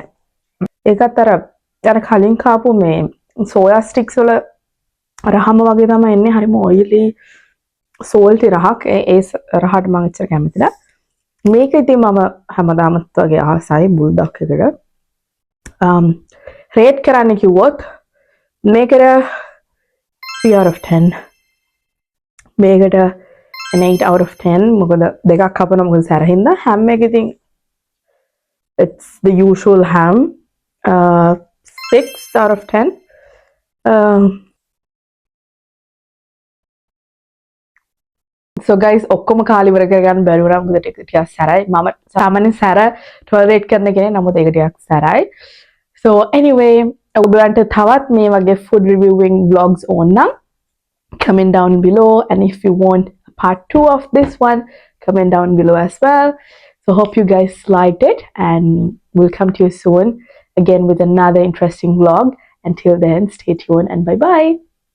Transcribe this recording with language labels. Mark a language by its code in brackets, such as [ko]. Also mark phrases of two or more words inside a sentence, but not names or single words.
[si] ඒකත් අර කලින් කාපු මේ සෝයා ස්ටික්ස් වල රහම වගේ තමයි එන්නේ. හරිම [en] oily salty [si] රහක්. ඒ රහට මම එච්චර කැමති නැහැ. මේක ඉතින් මම හැමදාමත් වගේ ආසයි බුල්ඩක් එකට. රේට් කරන්න කිව්වොත් මේකට [en] 3 out of 10. මේකට an 8 out of 10. [si] මොකද දෙකක් කපන මොකද සැරහින්දා. හැම් එක ඉතින් [en] it's the usual ham. 6 out of 10. So guys [si] ඔක්කොම කාලි ඉවර කරගන්න බැරි වුණා. මොකද ටිකක් සැරයි. මම සාමාන්‍යයෙන් සැර tolerate කරන කෙනෙක්. නමුත් ඒක ටිකක් සැරයි. [en] So anyway [si] ඔයගොල්ලන්ට තවත් මේ වගේ [en] food reviewing vlogs [si] ඕන නම් [en] comment down below, and if you want part 2 of this one, comment down below as well. So hope you guys liked it, and we'll come to you soon again with another interesting vlog. Until then, stay tuned and bye bye.